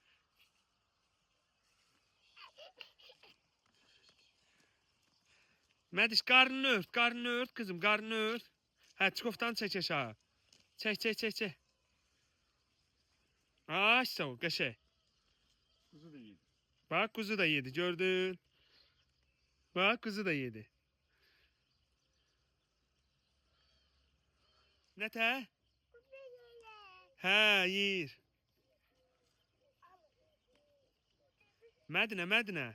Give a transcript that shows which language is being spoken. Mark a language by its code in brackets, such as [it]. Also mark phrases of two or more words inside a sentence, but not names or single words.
[az] Mədiş qarnını ört kızım, qarnını ört. Hə, çikoftan çək aşağı. Çək. Ay, sağ ol, qəşəng. [tr] Kuzu da yedi. Bak kuzu da yedi, gördün. Bak kızı da yedi. Ne te? [az] Ha yiyir. Medine Medine.